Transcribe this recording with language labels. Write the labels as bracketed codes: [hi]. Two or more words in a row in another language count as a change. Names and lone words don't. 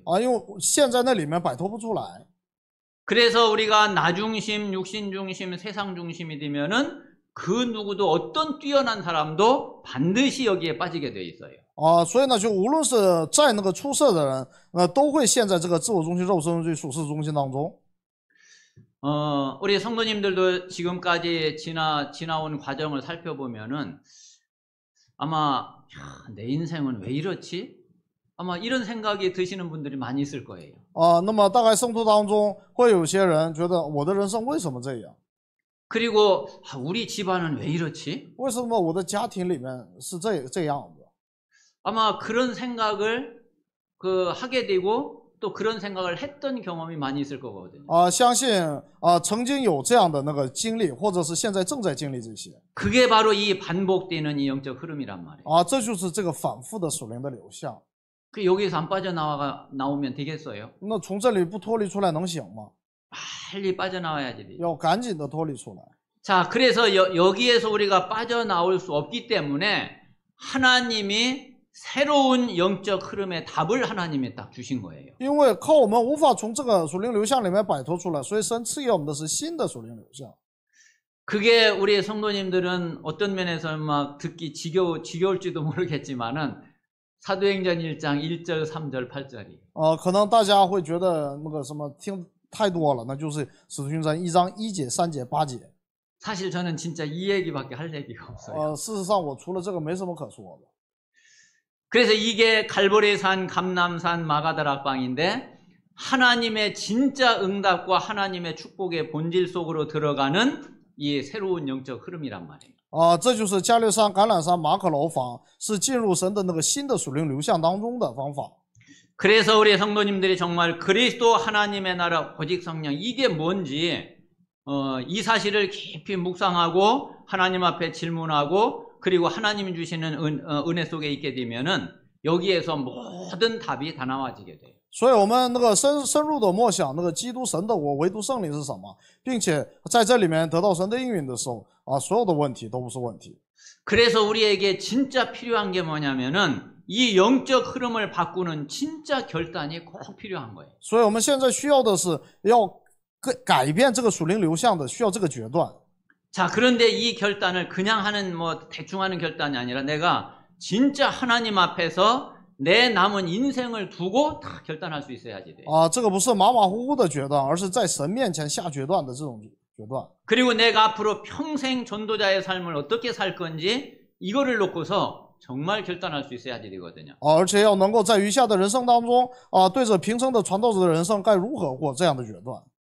[zh] 因为陷在那里面摆脱不出来。 [ko] 그래서 우리가 나 중심, 육신 중심, 세상 중심이 되면은 그 누구도 어떤 뛰어난 사람도 반드시 여기에 빠지게 돼 있어요. [zh] 所以呢，就无论是在那个出色的人，都会陷在这个自我中心、肉身中心、属世中心当中。 [ko] 우리 성도님들도 지금까지 지나온 과정을 살펴보면은 아마 내 인생은 왜 이렇지? 아마 이런 생각이 드시는 분들이 많이 있을 거예요. [zh] 那么大概圣徒当中会有些人觉得我的人生为什么这样？ [ko] 그리고 우리 집안은 왜 이렇지? [zh] 为什么我的家庭里面是这样的？ [ko] 아마 그런 생각을 하게 되고 또 그런 생각을 했던 경험이 많이 있을 거거든요. [zh] 相信曾经有这样的那个经历，或者是现在正在经历这些。 [ko] 그게 바로 이 반복되는 이 영적 흐름이란 말이에요. [zh] 这就是这个反复的属灵的流向。 [ko] 그 여기서 안 빠져나오면 되겠어요? [zh] 那从这里不脱离出来能行吗？ [ko] 빨리 빠져나와야지 돼요. [zh] 要赶紧的脱离出来。 [ko] 자, 그래서 여기에서 우리가 빠져나올 수 없기 때문에 하나님이 새로운 영적 흐름의 답을 하나님이 딱 주신 거예요. [zh] 因为靠我们无法从这个属灵流向里面摆脱出来，所以神赐给我们的是新的属灵流向。 [ko] 그게 우리 성도님들은 어떤 면에서 막 듣기 지겨울지도 모르겠지만은 사도행전 1장 1절, 3절, 8절이. [zh] 可能大家会觉得那个什么听太多了，那就是使徒行传1章1节、3节、8节。 [ko] 사실 저는 진짜 이 얘기밖에 할 얘기가 없어요. [zh] 事实上我除了这个没什么可说的。 [ko] 그래서 이게 갈보리산, 감람산, 마가다락방인데 하나님의 진짜 응답과 하나님의 축복의 본질 속으로 들어가는 이 새로운 영적 흐름이란 말이에요. [zh] 这就是加略山、橄榄山、马可楼房，是进入神的那个新的属灵流向当中的方法。 [ko] 그래서 우리 성도님들이 정말 그리스도 하나님의 나라 오직 성령 이게 뭔지 이 사실을 깊이 묵상하고 하나님 앞에 질문하고 그리고 하나님이 주시는 은혜 속에 있게 되면은 여기에서 모든 답이 다 나와지게 돼요. [zh] 所以我们那个深入的默想那个基督神的我唯独圣灵是什么，并且在这里面得到神的应允的时候，所有的问题都不是问题。 [ko] 그래서 우리에게 진짜 필요한 게 뭐냐면은 이 영적 흐름을 바꾸는 진짜 결단이 꼭 필요한 거예요. [zh] 所以我们现在需要的是要改变这个属灵流向的，需要这个决断。 [ko] 자, 그런데 이 결단을 그냥 하는 뭐 대충 하는 결단이 아니라 내가 진짜 하나님 앞에서 내 남은 인생을 두고 다 결단할 수 있어야지 돼. [zh] 这个不是马马虎虎的决断，而是在神面前下决断的这种决断。 [ko] 그리고 내가 앞으로 평생 전도자의 삶을 어떻게 살 건지 이거를 놓고서 정말 결단할 수 있어야지 되거든요. [zh] 而且要能够在余下的人生当中对着平生的传道者的人生该如何过这样的决断。